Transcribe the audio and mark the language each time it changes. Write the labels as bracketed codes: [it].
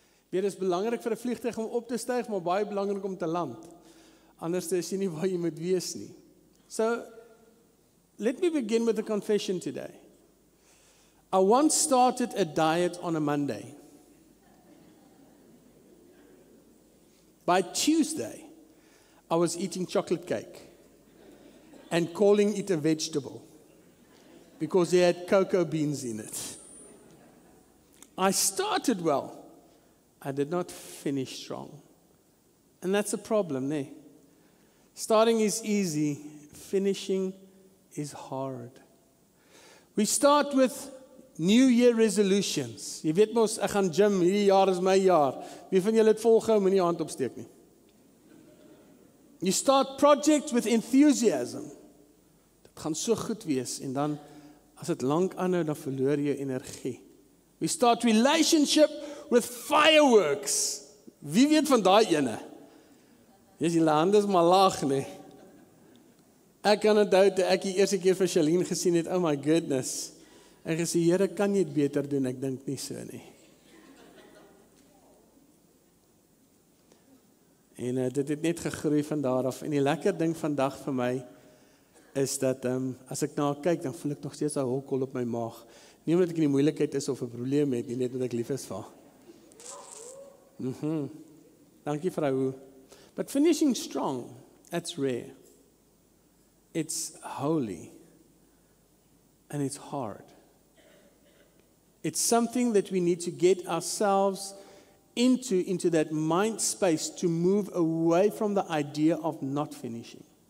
[af] Dit is belangrik vir 'n vliegtuig om op te styg, maar baie belangrik om te land. Anders is jy nie waar jy moet wees nie. [en] So, let me begin with a confession today. I once started a diet on a Monday. By Tuesday, I was eating chocolate cake and calling it a vegetable because they had cocoa beans in it. I started well. I did not finish strong. And that's a problem, né? Starting is easy, finishing is hard. We start with New Year resolutions. [af] Jy weet mos, ek gaan gym, hierdie jaar is my jaar. Wie van julle het volgehou, moenie hand opsteek nie. [en] You start projects with enthusiasm. [af] Dit gaan so goed wees, en dan, as dit lank aanhou, dan verloor jy energie. [en] We start relationship with fireworks. [af] Wie weet van daai ene? Jy sien, die hande is maar laag, nee. Ek kan onthou, toe ek die eerste keer vir Charlene gesien het, [en] oh my goodness. [af] En gesê, Here, kan jy dit beter doen? Ek dink nie so nie. En dit het net gegroei van daar af. En die lekker ding vandag vir my, is dat, as ek na haar kyk, dan voel ek nog steeds 'n holkol op my maag. Nie omdat ek in die moeilikheid is of 'n probleem het, nie net omdat ek lief is vir haar. Dankie vrou. [en] But finishing strong, that's rare. It's holy. And it's hard. It's something that we need to get ourselves into that mind space to move away from the idea of not finishing.